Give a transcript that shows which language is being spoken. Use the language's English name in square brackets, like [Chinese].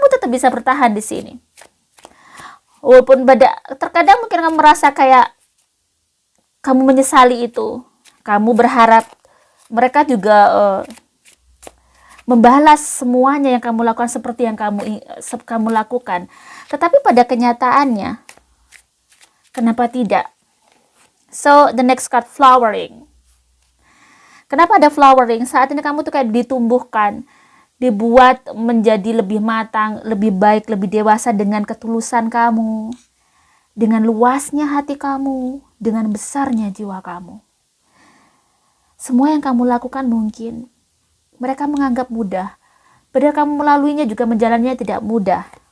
[Indonesian] bisa bertahan di sini. Walaupun terkadang mungkin kamu merasa kayak kamu menyesali itu. Kamu berharap mereka juga membalas semuanya yang kamu lakukan seperti yang kamu lakukan. Tetapi pada kenyataannya, kenapa tidak? [English] So, the next card, flowering. [Indonesian] Kenapa ada flowering? Saat ini kamu tuh kayak ditumbuhkan, dibuat menjadi lebih matang, lebih baik, lebih dewasa dengan ketulusan kamu, dengan luasnya hati kamu, dengan besarnya jiwa kamu. Semua yang kamu lakukan mungkin mereka menganggap mudah, padahal kamu melaluinya juga menjalannya tidak mudah.